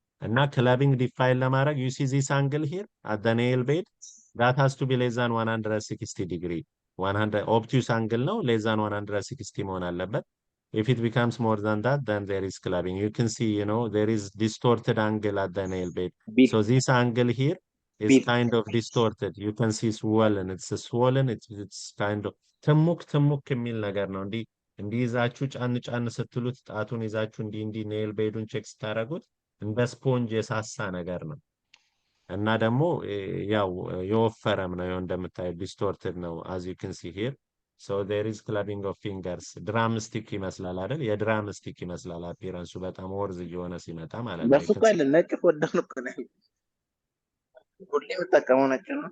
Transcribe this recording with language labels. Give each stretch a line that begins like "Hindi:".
English: And now clubbing define ለማድረግ you see this angle here at the nail bed that has to be less than 160 degree. 100 obtuse angle ነው less than 160
Amharic: መሆን አለበት.
English: If it becomes more than that, then there is clubbing. You can see, there is distorted angle at the nail bed. So this angle here is kind of distorted. You can see swollen. It's swollen. It's kind of
Amharic: ትሙክ የሚል ነገር ነው። እንዲህ ይዛችሁ ጫን ስትሉት ጣቱን ይዛችሁ እንዲህ ኔል ቤዱን ቼክ ስታደርጉት እንደ ስፖንጅ የሳሳ ነገር ነው እና ደግሞ ያው የወፈረም ነው እንደምታዩት ዲስቶርትድ ነው
English: as you can see here. So there is clubbing of fingers.
Amharic: ድራምስቲክ ይመስላል አይደል? የድራምስቲክ ይመስላል አፒራንሱ በጣም ወርዝ እየሆነ ሲመጣ ማለት ነው። በፍቃድ ነጭ ወደን እኮ ነው ሁሌ የምጠቀመው ነጭ ነው።